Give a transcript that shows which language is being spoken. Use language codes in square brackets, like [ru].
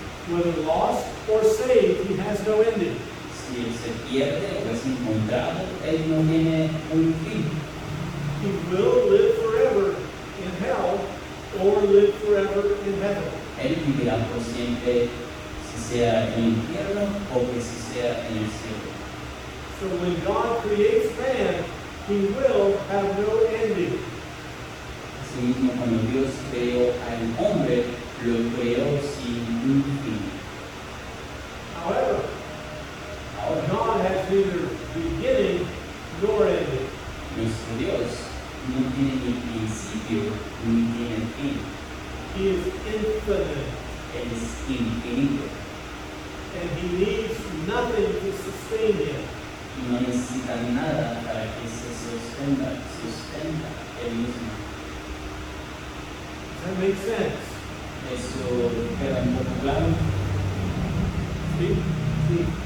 [en] Whether lost or saved, he has no ending. [es] Si él se pierde o es encontrado, él no tiene un fin. [en] He will live forever in hell or live forever in heaven. [es] Él vivirá por siempre, si sea en el infierno o que si sea en el cielo. [en] So when God creates man, he will have no ending. [es] Asimismo, cuando Dios creó al hombre, lo creó sin un fin. [en] However, [es] Ahora, [en] God has neither beginning nor ending. [es] nuestro Dios no tiene ni principio ni tiene fin. [en] He is infinite, [es] Él es infinito [en] and he needs nothing to sustain him. [es] y no necesita nada para que se sustenta él mismo. [en] Does That makes sense. [es] ¿Eso queda un poco claro? [en] See? See?